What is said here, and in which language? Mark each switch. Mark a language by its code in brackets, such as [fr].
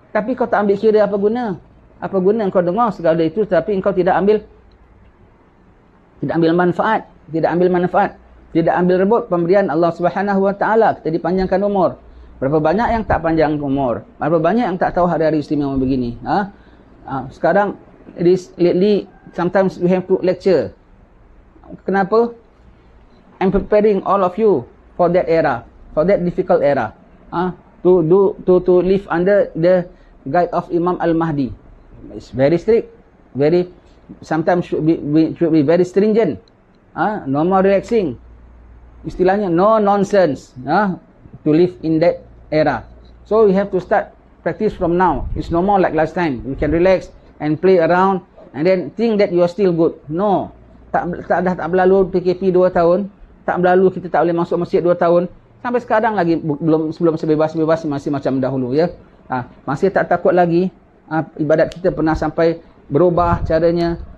[ms] Tapi kau tak ambil kira, apa guna? Apa guna kau dengar segala itu tapi engkau tidak ambil manfaat, tidak ambil rebut pemberian Allah Subhanahu Wa Taala. Kita dipanjangkan umur. Berapa banyak yang tak panjang umur? Berapa banyak yang tak tahu hari-hari istimewa begini? Sekarang, [en] lately, sometimes we have to lecture. [ms] Kenapa? [en] I'm preparing all of you for that era, for that difficult era. To live under the guide of Imam Al-Mahdi. It's very strict, sometimes should be very stringent. No more relaxing. [ms] Istilahnya [en] no nonsense. To live in that era. So we have to start practice from now. It's no more like last time. You can relax and play around and then think that you are still good. [ms] No. Tak berlalu PKP 2 tahun. Tak berlalu kita tak boleh masuk masjid 2 tahun. Sampai sekarang lagi sebelum sebebas-bebas masih macam dahulu, ya. Masih tak takut lagi. Ibadat kita pernah sampai berubah caranya.